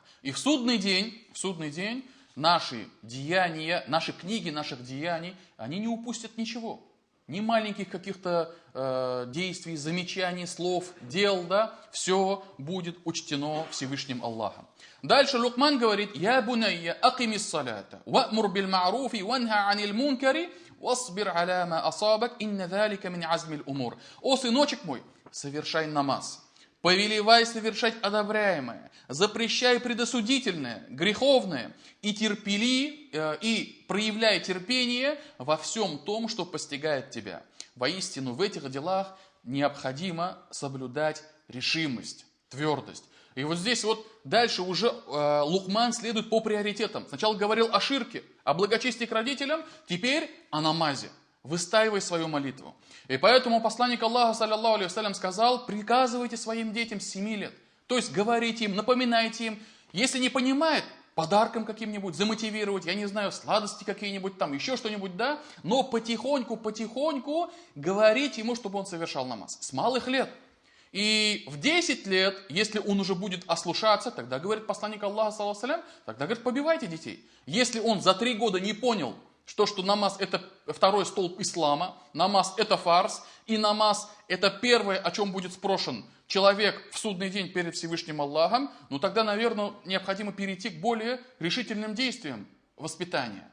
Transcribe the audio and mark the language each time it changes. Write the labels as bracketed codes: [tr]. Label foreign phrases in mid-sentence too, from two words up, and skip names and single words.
[ru] И в судный день наши деяния, наши книги наших деяний, они не упустят ничего. Ни маленьких каких-то действий, замечаний, слов, дел, да, все будет учтено Всевышним Аллахом. Дальше Лукман говорит: [ar] «يا بني أقم الصلاة وأمر بالمعروف وانه عن المنكر واصبر على ما أصابك إن ذلك من عزم الأمور». [ru] О, сыночек мой, совершай намаз. Повелевай совершать одобряемое, запрещай предосудительное, греховное и и проявляй терпение во всем том, что постигает тебя. Воистину в этих делах необходимо соблюдать решимость, твердость. И вот здесь вот дальше уже Лукман следует по приоритетам. Сначала говорил о ширке, о благочестии к родителям, теперь о намазе. Выстаивай свою молитву. И поэтому посланник Аллаха, [ar] صلى الله عليه وسلم, [ru] сказал: приказывайте своим детям с 7 лет. То есть говорите им, напоминайте им. Если не понимает, подарком каким-нибудь замотивировать, я не знаю, сладости какие-нибудь там, еще что-нибудь, да. Но потихоньку говорить ему, чтобы он совершал намаз. С малых лет. И в 10 лет, если он уже будет ослушаться, тогда, говорит посланник Аллаха, [ar] صلى الله عليه وسلم, [ru] тогда, говорит, побивайте детей. Если он за 3 года не понял, что намаз это второй столб ислама, намаз это фарз, и намаз это первое, о чем будет спрошен человек в судный день перед Всевышним Аллахом, ну тогда, наверное, необходимо перейти к более решительным действиям воспитания.